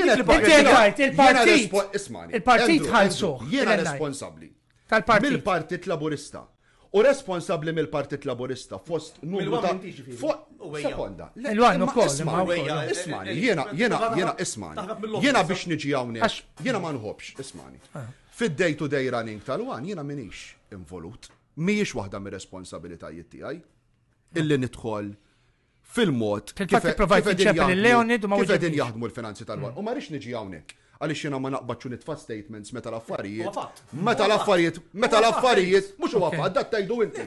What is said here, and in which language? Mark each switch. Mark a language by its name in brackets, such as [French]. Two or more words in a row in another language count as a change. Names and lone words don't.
[Maltese] Il-partit ħalsu. Jiena responsabbli mill-Partit Laburista. U responsabli mill-Partit Laburista fost numru ta' sekonda. Il-wan ukoll. Ismani, jiena ismani. Jiena biex niġi hawnhekk. Jiena ma nħobbx, ismani. Fid- [English] day to day running [Maltese] tal-wan jiena minix involut. Mhijiex waħda mir-responsabilitajiet tiegħi illi nidħol fil-mod kif qegħdin jaħdmu l-finanzi tal-wan. U ma rridx niġi hawnhekk għaliex jiena ma naqbadx nitfa' statements meta l-affarijiet mhux huwa fatt dak tgħidu inti.